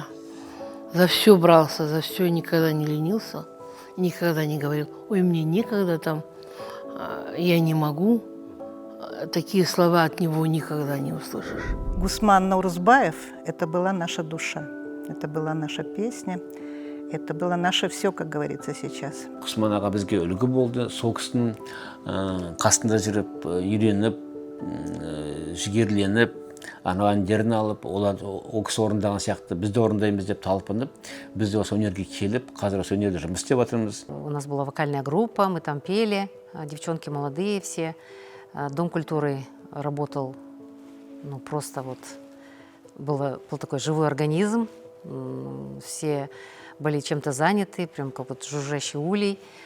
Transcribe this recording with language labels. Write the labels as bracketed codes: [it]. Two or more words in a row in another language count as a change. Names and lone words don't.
[ru] За все брался, за все, никогда не ленился, никогда не говорил, ой, мне некогда там, я не могу. Такие слова от него никогда не услышишь. Гусман Наурузбаев – это была наша душа, это была наша песня, это было наше все, как говорится сейчас. [kk] Құсман аға бізге үлгі болды, сол кісінің қасында жүріп, үйреніп, жігерленіп, ана әндерін алып, олар ол кісі орындаған сияқты біз де орындаймыз деп талпынып, біз де осы өнерге келіп, қазір осы өнерде жұмыс істеп жатырмыз. [ru] У нас была вокальная группа, мы там пели, девчонки молодые все. Дом культуры работал, ну просто вот был такой живой организм, все были чем-то заняты, прям как вот жужжащий улей.